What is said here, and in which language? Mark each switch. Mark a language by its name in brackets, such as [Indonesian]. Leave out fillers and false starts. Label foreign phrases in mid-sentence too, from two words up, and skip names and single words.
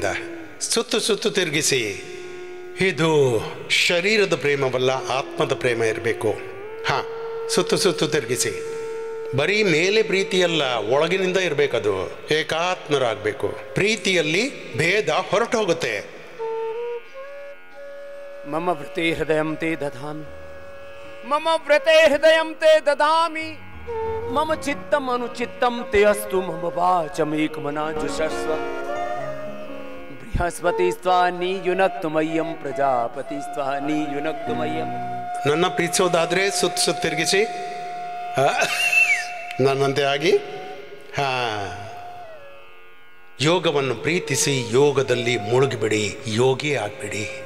[Kannada] ಸುತ್ತು ಸುತ್ತು ತಿರುಗಿಸಿ. ಇದು ಶರೀರದ ಪ್ರೇಮವಲ್ಲ, ಆತ್ಮದ ಪ್ರೇಮ ಇರಬೇಕು. ಸುತ್ತು ಸುತ್ತು ತಿರುಗಿಸಿ. ಬರೀ ಮೇಲೆ ಪ್ರೀತಿಯಲ್ಲ, ಒಳಗಿನಿಂದ ಇರಬೇಕದು. ಏಕಾತ್ಮರಾಗಬೇಕು. ಪ್ರೀತಿಯಲ್ಲಿ ಭೇದ ಹೊರಟು ಹೋಗುತ್ತೆ. [Sanskrit] ಮಮ ವೃತೆ ಹೃದಯಂ ತೇ ದಧಾಮಿ, ಮಮ ವ್ರತೆ ಹೃದಯಂ ತೇ ದದಾಮಿ, ಮಮ ಚಿತ್ತಂ ಅನುಚಿತ್ತಂ ತೇ ಅಸ್ತು, ಮಮ ವಾಚಮೇಕಮನಾಜುಷಸ್ವ. ಬೃಹಸ್ಪತಿಸ್ತ್ವ ನೀಯುನಕ್ತು ಮಯ್ಯಂ, ಪ್ರಜಾಪತಿಸ್ತ್ವ ನೀಯುನಕ್ತು ಮಯ್ಯಂ. [Kannada] ನನ್ನ ಪ್ರೀತಿಸೋದಾದ್ರೆ ಸುತ್ತ ಸುತ್ತ ತಿರುಗಿಸಿ, ನನ್ನಂತೆ ಆಗಿ. ಯೋಗವನ್ನು ಪ್ರೀತಿಸಿ, ಯೋಗದಲ್ಲಿ ಮುಳುಗಿಬಿಡಿ, ಯೋಗಿ ಆಗ್ಬಿಡಿ.